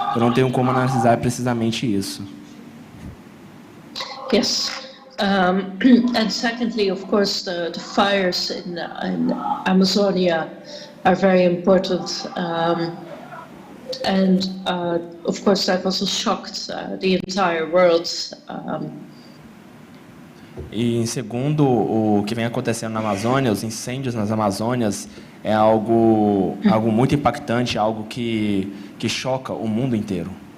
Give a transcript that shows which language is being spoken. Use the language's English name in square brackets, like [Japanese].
[Portuguese] Eu não tenho como analisar precisamente isso. [English] Yes. And secondly, of course, the fires in Amazonia are very important, and of course that also shocked the entire world. [Portuguese] E em segundo, o que vem acontecendo na Amazônia, os incêndios nas Amazônias, é algo muito impactante, algo que choca o mundo inteiro.